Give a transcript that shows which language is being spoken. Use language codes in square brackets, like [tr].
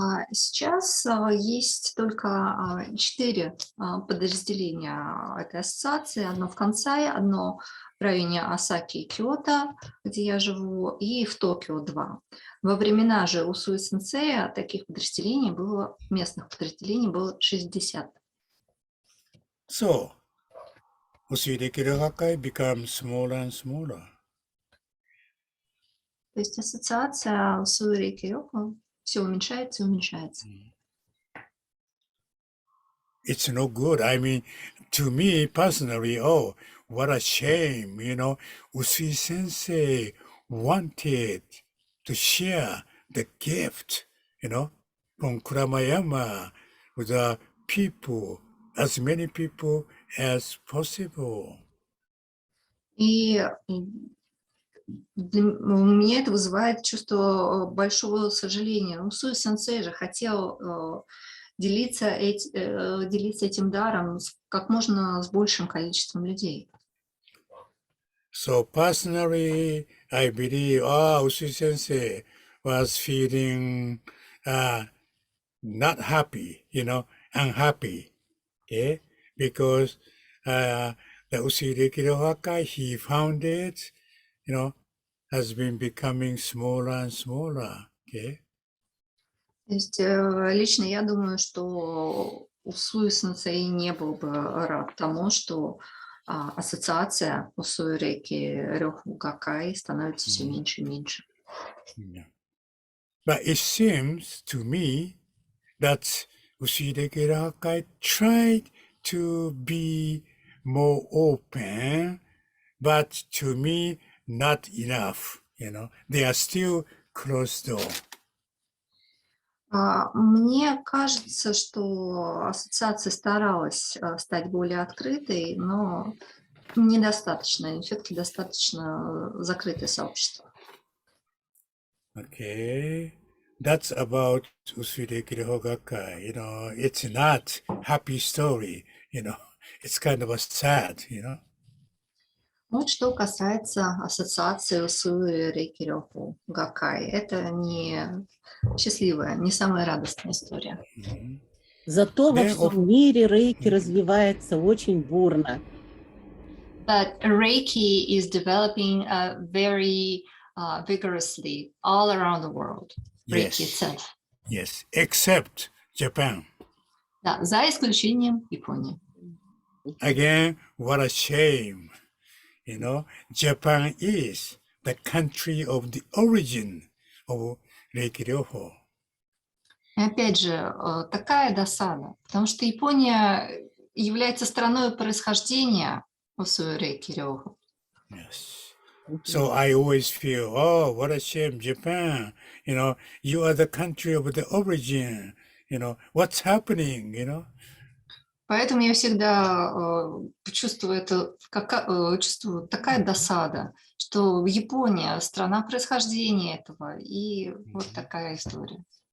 [ru] Сейчас есть только 4 подразделения этой ассоциации. Одно в Кансае, одно в районе Осаки и Киото, где я живу, и в Токио 2. Во времена же Усуи сенсея таких подразделений было, местных подразделений было 60. [en] So, Usui Рэйки Hogakai becomes smaller and smaller. [ru] То есть ассоциация Усуи Рэйки все уменьшается и уменьшается. [en] It's no good. I mean, to me personally, oh, what a shame, Usui Sensei wanted to share the gift, from Kuramayama with the people, as many people as possible. [ru] И у меня это вызывает чувство большого сожаления. Усуи сенсей же хотел делиться этим даром как можно с большим количеством людей. [en] So personally, I believe, Usui Sensei was feeling not happy, unhappy, okay? Because the Usui Рэйки Hogakai he founded, has been becoming smaller and smaller, okay? [ru] То есть лично я думаю, что Усуи сенсей не был бы рад тому, что ассоциация Усуи Рэйки Hogakai становится все меньше и меньше. [en] Yeah. But it seems to me that Usui Рэйки Hogakai tried to be more open, but to me, not enough, They are still closed door. [ru] Мне кажется, что ассоциация старалась стать более открытой, но недостаточно. Все-таки достаточно закрытое сообщество. [en] Okay, that's about Usui Рэйки Hogakai. It's not happy story. It's kind of a sad. [ru] Вот что касается ассоциации Усуи Рэйки Hogakai. Это не счастливая, не самая радостная история. Зато во [en] Then, of [ru] всем мире рейки развивается очень бурно. [en] But Reiki is developing very vigorously all around the world. Reiki itself. yes, except Japan. [ru] Да, за исключением Японии. [en] Again, what a shame. You know, Japan is the country of the origin of Reiki Ryoho. [ru] И опять же, такая досада, потому что Япония является страной происхождения Усуи Рейки Рёху. [en] Yes. So I always feel, oh, what a shame, Japan. You know, you are the country of the origin. You know, what's happening, you know? [ru] Поэтому я всегда чувствую чувствую такая досада, что Япония страна происхождения этого, и вот такая история.